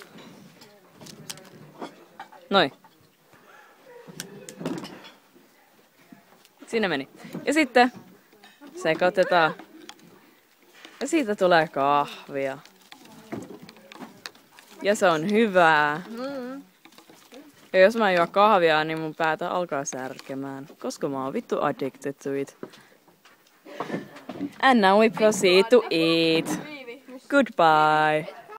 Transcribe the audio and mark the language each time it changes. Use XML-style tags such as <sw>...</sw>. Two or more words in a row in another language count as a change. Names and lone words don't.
<fi>Noin. Siinä meni. Ja sitten sekoitetaan. Ja siitä tulee kahvia. Ja se on hyvää. Ja jos mä juon kahvia, niin mun päätä alkaa särkemään. Koska mä oon vittu</fi> <en>addicted to it. And now we proceed to eat. Goodbye.</en>